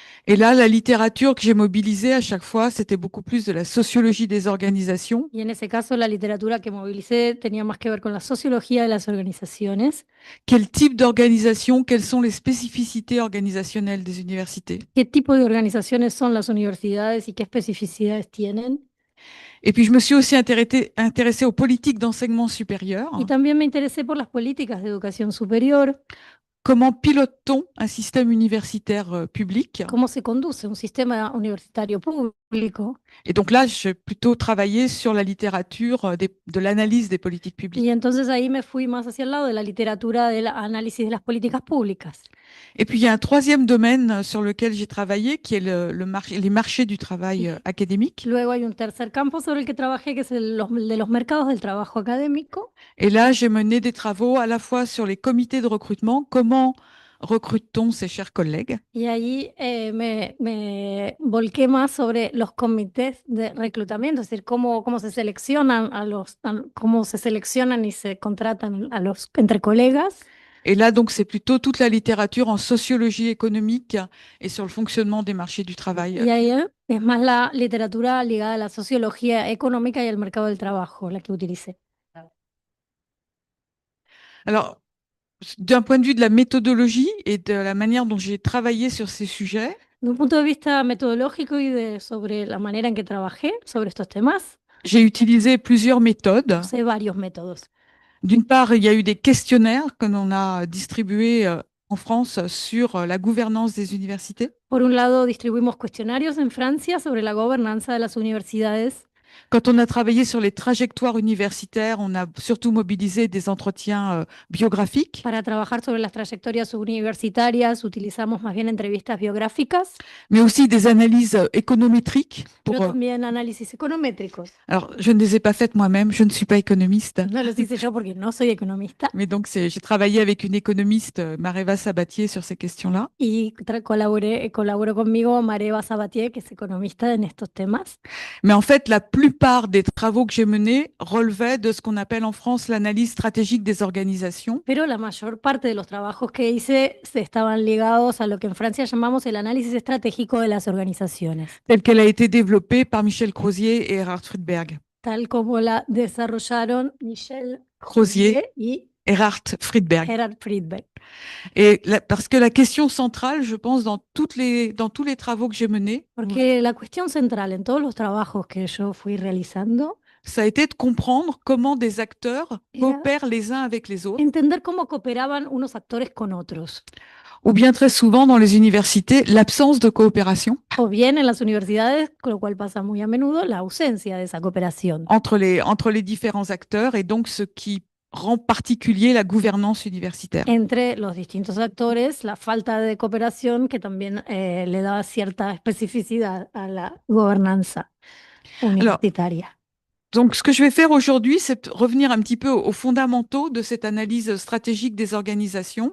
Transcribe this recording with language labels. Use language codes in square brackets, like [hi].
[fr] Et là, la littérature que j'ai mobilisée à chaque fois, c'était beaucoup plus de la sociologie des organisations. [es] Y en ese caso, la literatura que movilicé tenía más que ver con la sociología de las organizaciones. [fr] Quel type d'organisation, quelles sont les spécificités organisationnelles des universités? [es] ¿Qué tipo de organizaciones son las universidades y qué especificidades tienen? [fr] Et puis, je me suis aussi intéressée aux politiques d'enseignement supérieur. [es] Y también me interesé por las políticas de educación superior. [fr] Comment pilote-t-on un système universitaire public? [es] ¿Cómo se conduce un sistema universitario público? [fr] Et donc là, j'ai plutôt travaillé sur la littérature de l'analyse des politiques publiques. [es] Y entonces ahí me fui más hacia el lado de la literatura del análisis de las políticas públicas. [fr] Et puis, il y a un 3e domaine sur lequel j'ai travaillé, qui est les marchés du travail académique. [es] Luego hay un tercer campo sobre el que trabajé, que es el de los mercados del trabajo académico. [fr] Et là, j'ai mené des travaux à la fois sur les comités de recrutement, comment recrute-t-on ses chers collègues, [es] Y ahí me volqué más sobre los comités de reclutamiento, es decir, cómo se seleccionan cómo se seleccionan y se contratan entre colegas. [fr] et là, donc, c'est plutôt toute la littérature en sociologie économique et sur le fonctionnement des marchés du travail. [es] Y ahí Es más la literatura ligada a la sociología económica y al mercado del trabajo, la que utilicé. [fr] Alors, d'un point de vue de la méthodologie et de la manière dont j'ai travaillé sur ces sujets, [es] De un punto de vista metodológico y sobre la manera en que trabajé sobre estos temas, [fr] j'ai utilisé plusieurs méthodes. [es] usé varios métodos. [fr] D'une part, il y a eu des questionnaires que l'on a distribués en France sur la gouvernance des universités. [es] Por un lado, distribuimos cuestionarios en Francia sobre la gobernanza de las universidades. [fr] Quand on a travaillé sur les trajectoires universitaires, on a surtout mobilisé des entretiens biographiques, [es] Para trabajar sobre las trayectorias universitarias, utilizamos más bien entrevistas biográficas, [fr] mais aussi des analyses économétriques. [es] pero también análisis econométricos. [fr] Alors, je ne les ai pas faites moi-même, je ne suis pas économiste. [es] No los hice yo porque no soy economista. [fr] Mais donc, j'ai travaillé avec une économiste, Mareva Sabatier, sur ces questions-là. [es] Y colaboró conmigo Mareva Sabatier, que es economista en estos temas. [fr] Mais en fait, la plupart des travaux que j'ai menés relevaient de ce qu'on appelle en France l'analyse stratégique des organisations. [es] Pero la mayor parte de los trabajos que hice estaban ligados a lo que en Francia llamamos el análisis estratégico de las organizaciones, [fr] Telle qu'elle a été développée par Michel Crozier et Erhard Friedberg. [es] tal como la desarrollaron Michel Crozier, y Erhard Friedberg. Gerhard Friedberg. [fr] Et parce que la question centrale, je pense, dans tous les travaux que j'ai menés, [es] Porque la cuestión central en todos los trabajos que yo fui realizando, [fr] ça a été de comprendre comment des acteurs [es] Era- [fr] coopèrent les uns avec les autres, [es] entender cómo cooperaban unos actores con otros. [fr] ou bien très souvent dans les universités, l'absence de coopération [es] O bien en las universidades, con lo cual pasa muy a menudo, la ausencia de esa cooperación [fr] entre les différents acteurs, et donc ce qui rend particulier la gouvernance universitaire. [es] entre los distintos actores, la falta de cooperación que también le da cierta especificidad a la gobernanza universitaria. [fr] Donc, ce que je vais faire aujourd'hui, c'est revenir un petit peu aux fondamentaux de cette analyse stratégique des organisations,